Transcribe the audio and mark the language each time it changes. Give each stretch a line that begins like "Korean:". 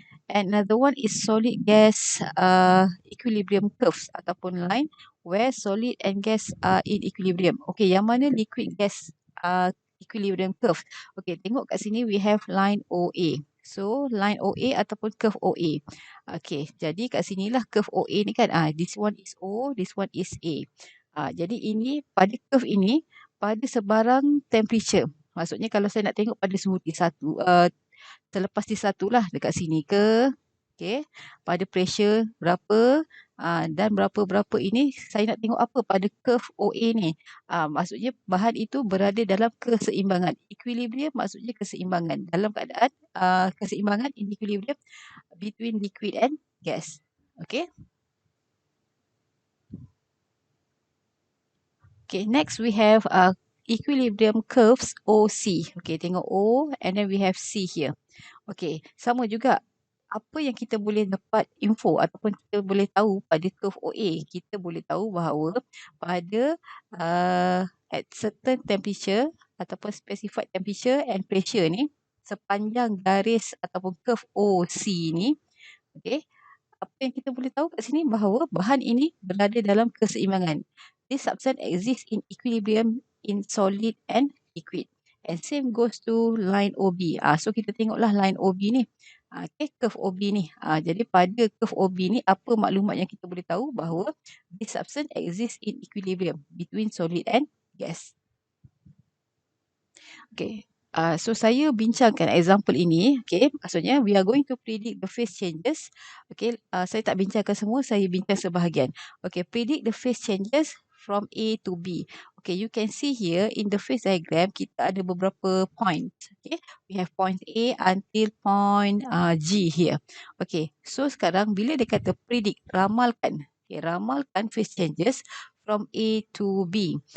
English: And another one is solid gas equilibrium curves ataupun line where solid and gas are in equilibrium.
Malay: Okay, yang mana liquid gas equilibrium curve? Okay, tengok kat sini we have line OA. So line OA ataupun curve OA. Okay, jadi kat sinilah curve OA ni kan.
English: This one is O, this one is A.
Malay: Jadi ini pada curve ini pada sebarang temperature. Maksudnya kalau saya nak tengok pada suhu T1, terlepas T1 lah dekat sini ke. Okay, pada pressure berapa dan berapa-berapa ini saya nak tengok apa pada curve OA ni. Maksudnya bahan itu berada dalam keseimbangan. Equilibrium maksudnya keseimbangan. Dalam keadaan keseimbangan
English: in equilibrium between liquid and gas. Okay. Okay, next we have equilibrium curves OC. Okay, tengok O and then we have C here.
Malay: Okay, sama juga. Apa yang kita boleh dapat info ataupun kita boleh tahu pada curve OA, kita boleh tahu bahawa pada at certain temperature ataupun specified temperature and pressure ni, sepanjang garis ataupun curve OC ni, okay, apa yang kita boleh tahu kat sini bahawa bahan ini berada dalam keseimbangan.
English: This substance exists in equilibrium in solid and liquid. And same goes to line OB.
Malay: So kita tengoklah line OB ni. Okay, curve OB ni. Jadi pada curve OB ni apa maklumat yang kita boleh tahu bahawa
English: this substance exists in equilibrium between solid and gas.
Malay: Okay. So saya bincangkan example ini. Okay.
English: Maksudnya we are going to predict the phase changes. Okay.
Malay: Saya tak bincangkan semua. Saya bincang sebahagian.
English: Okay. Predict the phase changes from A to B. Okay. You can see here in the phase diagram
Malay: kita ada beberapa points.
English: Okay. We have point A until point G here. Okay.
Malay: So sekarang bila dia kata predict, ramalkan. Okay. Ramalkan phase changes from A to B.